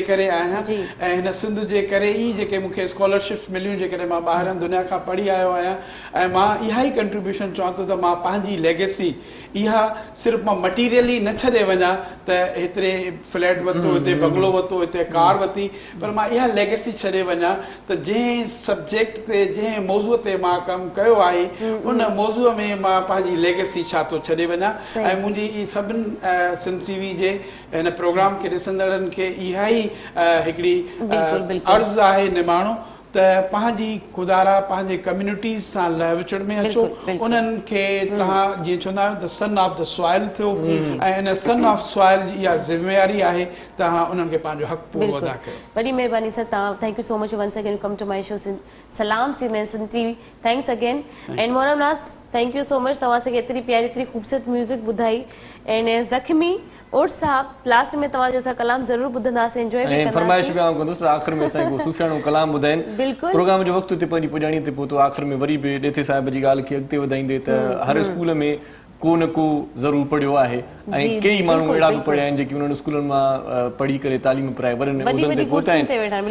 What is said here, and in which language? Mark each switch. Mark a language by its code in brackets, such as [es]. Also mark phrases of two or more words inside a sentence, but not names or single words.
[sd] करे आहियां, ऐं हिन सिंध जे करे ई जेके मूंखे स्कॉलरशिप्स मिलियूं जेकॾहिं मां ॿाहिरि दुनिया खां पढ़ी आयो आहियां, ऐं मां इहा ई कंट्रीब्यूशन चवां थो त मां पंहिंजी लेगेसी इहा सिर्फ़ु मां मटीरियली न छॾे वञा त हेतिरे फ्लैट वरितो, हिते बंगलो वरितो, हिते कार वरिती, पर मां इहा लेगेसी छॾे वञा त जंहिं सब्जेक्ट ते, जंहिं मौज़ूअ ते मां कमु कयो आहे उन मौज़ूअ में मां पंहिंजी लेगेसी छा थो छॾे वञा। ऐं मुंहिंजी सभिनी सिंध टीवी जे हिन प्रोग्राम खे ॾिसंदड़नि खे इहा ई हिकिड़ी अर्ज़ु आहे निमाणो त पंहिंजी खुदारा पंहिंजे कम्युनिटीज़ सां लह विचड़ में अचो, उन्हनि खे तव्हां जीअं चवंदा आहियो त [en] son of the soil [sd] थियो, ऐं हिन [en] son of soil [sd] जी इहा ज़िम्मेवारी आहे तव्हां उन्हनि खे पंहिंजो हक़ पूरो अदा कयो। वॾी महिरबानी सर, तव्हां [en] thank you so much once again come to my show [sd] सलाम सिंध टीवी। [en] thanks again and मोहरम नास, thank you so much, [sd] तव्हां असांखे एतिरी प्यारी, एतिरी ख़ूबसूरत म्यूज़िक ॿुधाई। एंड ज़ख़्मी और साहब लास्ट में तव्हांजो असां कलाम ज़रूर ॿुधंदासीं, एंजॉय बि कंदासीं। फरमाइश बि आउं कंदुसि, आख़िर में असांखे को सुफ़ियाणो कलाम ॿुधाइनि। बिल्कुलु प्रोग्राम जो वक़्तु ते पंहिंजी पुॼाणी ते पहुतो, आख़िर में वरी बि ॾेथे साहिब जी ॻाल्हि खे अॻिते वधाईंदे त हर स्कूल में को न को ज़रूरु पढ़ियो आहे, ऐं कई माण्हू अहिड़ा बि पढ़िया आहिनि जेके उन्हनि स्कूलनि मां पढ़ी करे तालीम प्राए वरनि उहिदनि ते पहुता आहिनि।